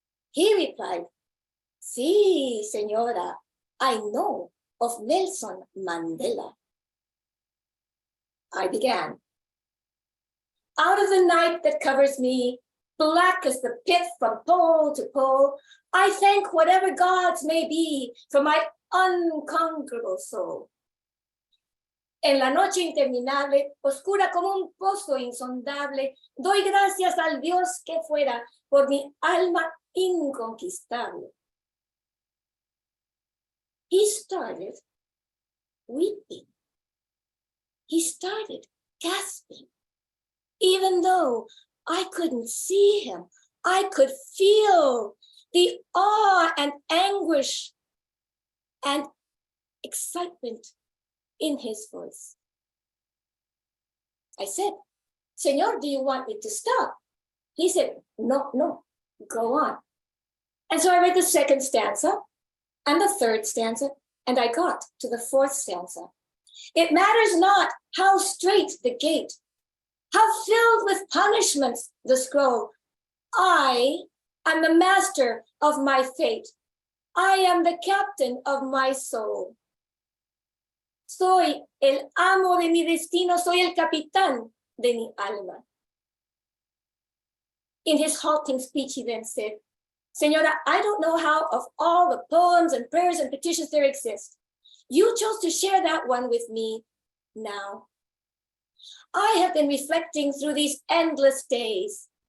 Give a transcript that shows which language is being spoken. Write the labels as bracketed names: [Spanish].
[English] He replied, [Spanish] "Sí, señora, [English] I know of Nelson Mandela." I began. Out of the night that covers me, black as the pit from pole to pole, I thank whatever gods may be for my unconquerable soul. [Spanish] En la noche interminable, oscura como un pozo insondable, doy gracias al Dios que fuera por mi alma inconquistable. [English] He started weeping. He started gasping. Even though I couldn't see him, I could feel the awe and anguish and excitement in his voice. I said, "Señor, do you want me to stop?" He said, no, go on. And so I read the 2nd stanza and the 3rd stanza, and I got to the 4th stanza. It matters not how straight the gate, How filled with punishments the scroll. I am the master of my fate. I am the captain of my soul. [Spanish] Soy el amo de mi destino, soy el capitán de mi alma. [English] In his halting speech, he then said, Señora, I don't know how of all the poems and prayers and petitions there exist. You chose to share that one with me now. I have been reflecting through these endless days.